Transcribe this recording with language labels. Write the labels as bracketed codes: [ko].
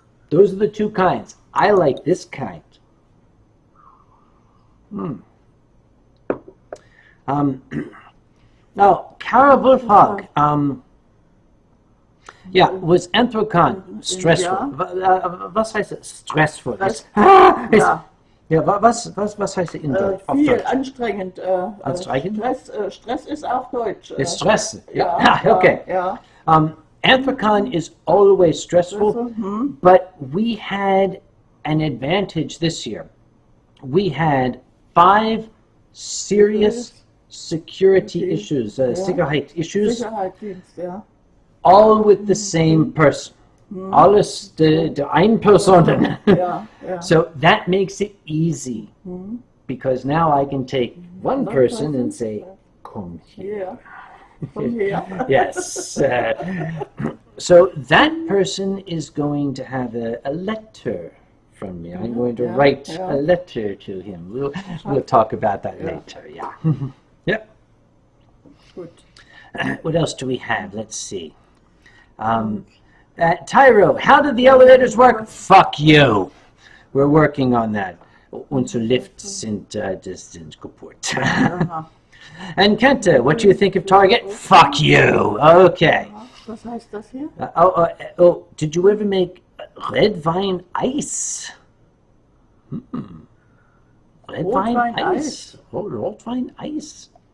[en] Those are the two kinds. I like this kind. Now, Kara Wolfhag, ja, was Anthrokan stressful? [de] Was heißt es? Stressful. Ja, was heißt es in Deutsch? Viel anstrengend. Anstrengend? Stress ist auch Deutsch. [en] It's stress. Yeah. Okay. [de] Ja. [en] Anthrokan is always stressful, but we had an advantage this year. We had 5 serious security issues, Sicherheit issues, [de] Sicherheitsdienst, ja. [en] all with the same person. [de] Alles de ein Personen. [en] So that makes it easy, because now I can take one person and say, come here. Yes. So that person is going to have a letter from me. I'm going to write a letter to him. We'll talk about that later. Yeah. Yeah. Good. What else do we have? Let's see. Tyro, how do the elevators work? Fuck you. We're working on that. [de] Unsere Lifts sind kaputt. [en] And Kenta, what do you think of Target? Fuck you. Okay. [de] Was heißt das hier? [en] Did you ever make red wine ice? Red wine ice. Oh, red wine ice.